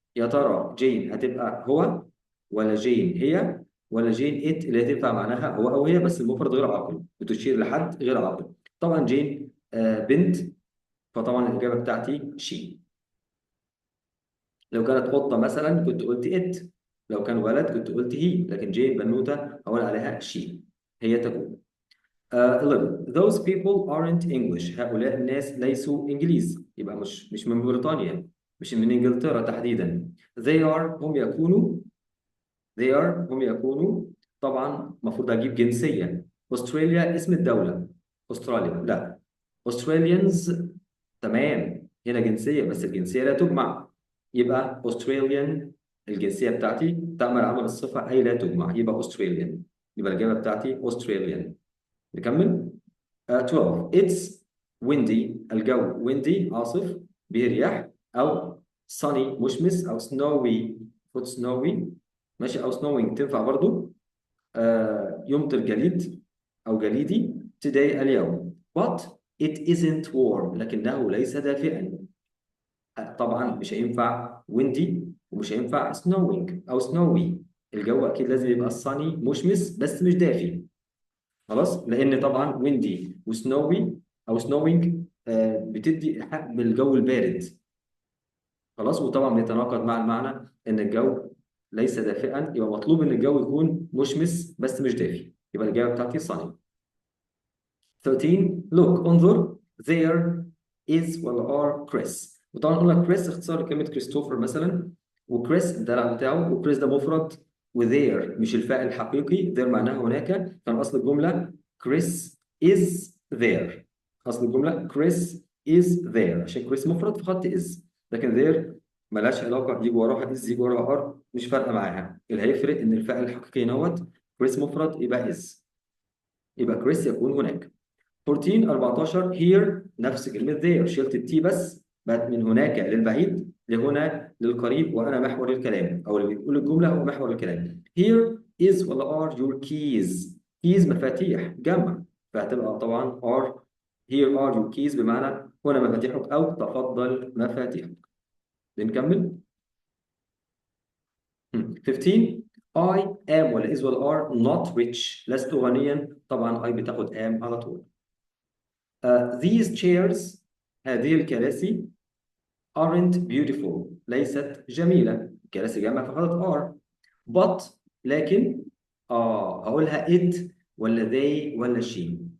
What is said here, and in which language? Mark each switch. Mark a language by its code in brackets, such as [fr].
[ar] يا ترى جين هتبقى هو، ولا جين هي، ولا جين ات اللي هتنفع معناها هو او هي بس المفرد غير عاقل، بتشير لحد غير عاقل. طبعا جين بنت، فطبعا الاجابه بتاعتي شي. لو كانت قطه مثلا كنت قلت ات، لو كان ولد كنت قلت هي، لكن جين بنوته هقول عليها شي، هي تكون. [en] 11 those people aren't English. [ar] هؤلاء الناس ليسوا إنجليز، يبقى مش من بريطانيا، مش من إنجلترا تحديدا. [en] they are [ar] هم يكونوا، they are هم يكونوا. طبعا المفروض أجيب جنسية. أستراليا اسم الدولة، أستراليا لا، Australians. تمام، هنا جنسية بس الجنسية لا تجمع، يبقى Australian. الجنسية بتاعتي تعمل عمل الصفة أي لا تجمع، يبقى Australian. يبقى الإجابة بتاعتي Australian. نكمل. [en] 12 it's windy. [ar] الجو windy عاصف، به رياح. أو sunny مشمس، أو snowy فوت snowy ماشي، أو snowing تنفع برضو. يمطر جليد أو جليدي today اليوم. [en] but it isn't warm، [ar] لكنه ليس دافئا. طبعا مش هينفع windy ومش هينفع snowing أو snowy. الجو أكيد لازم يبقى sunny مشمس بس مش دافي. خلاص، لان طبعا ويندي وسنوي او سنوينج بتدي ايحاء بالجو البارد. خلاص، وطبعا بيتناقض مع المعنى ان الجو ليس دافئا، يبقى مطلوب ان الجو يكون مشمس بس مش دافي، يبقى الاجابه بتاعتي صني. 13 look انظر. there is ولا are كريس. وطبعا قلنا كريس اختصار لكلمه كريستوفر مثلا، وكريس الدلع بتاعه، وكريس ده مفرد، وذير مش الفاعل الحقيقي، there معناها هناك. كان اصل الجمله كريس is there. اصل الجمله كريس is there، عشان كريس مفرد فخدت is، لكن there ملهاش علاقه، يجي وراها is يجي وراها ار مش فارقه معاها. اللي هيفرق ان الفاعل الحقيقي نوت كريس مفرد يبقى is، يبقى كريس يكون هناك. 14 14 here نفس كلمة there، شلت التي بس، بقت من هناك للبعيد لهنا للقريب، وأنا محور الكلام، أو اللي بيقول الجملة هو محور الكلام. [en] here is ولا are your keys. [ar] keys مفاتيح جمع، فهتبقى طبعا are. [en] here are your keys [ar] بمعنى هنا مفاتيحك أو تفضل مفاتيحك. بنكمل. [en] 15 I am ولا is ولا are not rich. [ar] لست غنيا، طبعا I بتاخد am على طول. these chairs هذه الكراسي [en] aren't beautiful [ar] ليست جميلة. كراسي جمع فقط are. but لكن هقولها it ولا they ولا she.